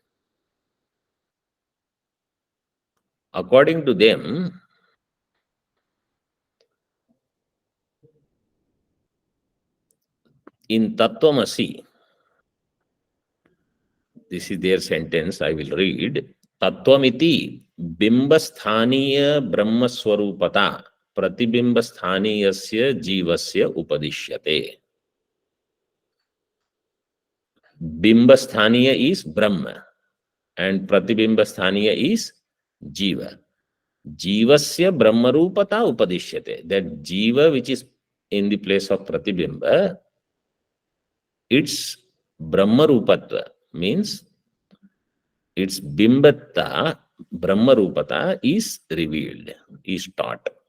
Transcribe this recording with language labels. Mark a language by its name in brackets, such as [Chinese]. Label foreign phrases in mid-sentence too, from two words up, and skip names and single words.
[English] According to them, in Tattvamasi, this is their sentence, I will read. [Sanskrit] Tattvamiti bimbasthaniya brahmaswarupata pratibimbasthaniyasya jivasya upadishyate. [English] Bimbasthaniya is Brahma and pratibimba스thaniya is Jiva. [Sanskrit] Jivasya Brahmarupata upadishyate. [English] That Jiva which is in the place of Pratibimba, its Brahmarupatva means its Bimbatta, Brahmarupata is revealed, is taught.